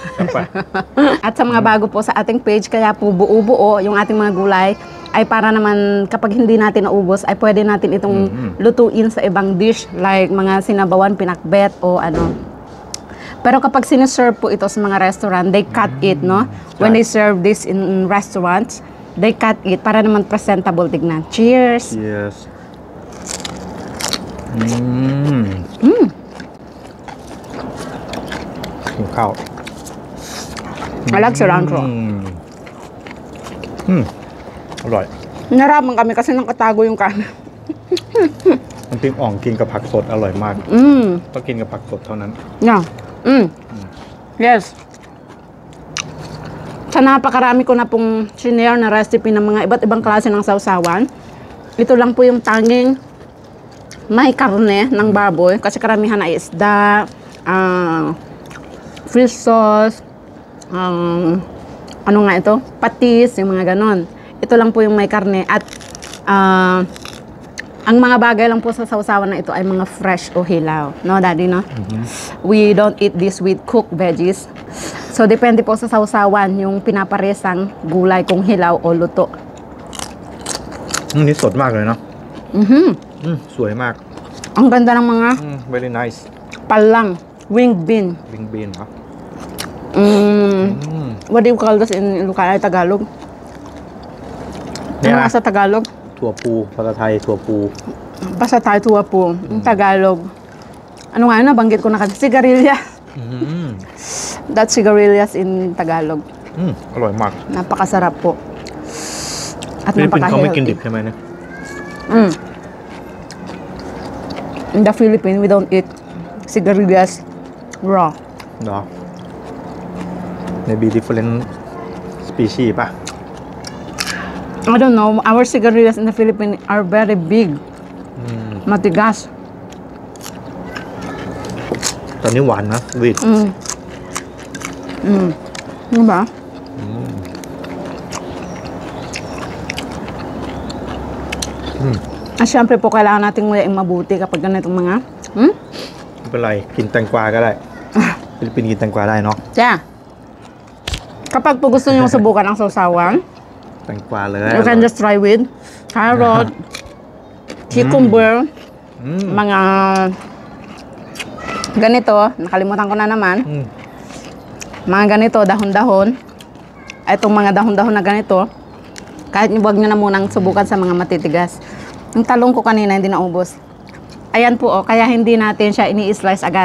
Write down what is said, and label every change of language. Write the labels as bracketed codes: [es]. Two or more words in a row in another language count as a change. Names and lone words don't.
[tl] At sa mga bago po sa ating page, kaya po buo-buo yung ating mga gulay ay para naman kapag hindi natin naubos ay pwede natin itong lutuin sa ibang dish like mga sinabawan, pinakbet o ano. Pero kapag sinaserve po ito sa mga restaurant, [en] they cut it, [tl] no? [en] When they serve this in restaurants, they cut it [tl] para naman presentable tignan. [en] Cheers! [th] yes กินข้าว [en] I like cilantro. [th] อร่อย [tl] Naraman kami kasi nakatago yung kanin. [th] น้ำพริกอ่องกินกับผักสดอร่อยมาก ต้องกินกับผักสดเท่านั้น [en] Yeah. Yes. [tl] Sa napakarami ko na pong sinare na recipe ng mga iba't ibang klase ng sausawan, ito lang po yung tanging may karne ng baboy. Kasi karamihan ay isda, fish sauce, ano nga ito? Patis, yung mga ganon. Ito lang po yung may karne. At ang mga bagay lang po sa sausawan na ito ay mga fresh o hilaw. [en] No, Daddy, no? We don't eat this with cooked veggies. So, [tl] depende po sa sausawan yung pinaparesang gulay kung hilaw o luto. [th] นี่สดมากเลยเนาะ สวยมาก [tl] Ang ganda ng mga [en] very nice [tl] palang, [en] winged bean. wing bean ครับ What do you call this in Ilocano, Tagalog? [tl] Ano nga sa Tagalog? [th] ถั่วพูภาษาไทยถั่วพู [tl] Basta tayo tuwa po. Yung Tagalog. Ano nga yun? Nabanggit ko na kasi. Sigarilyas. [en] That's sigarilyas in Tagalog. [th] อร่อยมาก [tl] Napakasarap po. At [th] ฟิลิปปินส์เขาไม่กินดิ [tl] napaka-healthy. [th] บใช่ไหมเนี่ย [en] In the Philippines, we don't eat sigarilyas raw. [th] เหรอ [en] maybe different species [th] ป่ะ [en] I don't know. Our sigarilyas in the Philippines are very big. [tl] Matigas. [th] ตอนนี้หวานนะวิด [tl] Ano ba? Siyempre po, kailangan natin nguyaing mabuti kapag ganitong mga... [th] ไม่เป็นไรกินแตงกวาก็ได้ ฟิลิปปินส์กินแตงกวาได้เนาะ [tl] Kaya, kapag po gusto nyo subukan ang sausawan, [th] แตงกวาเลย [en] you can just try with carrot, cucumber, [tl] mga ganito, nakalimutan ko na naman, mga ganito, dahon-dahon, itong mga dahon-dahon na ganito, kahit wag nyo na munang subukan sa mga matitigas. Yung talong ko kanina hindi naubos. Ayan po, kaya hindi natin siya ini-slice agad.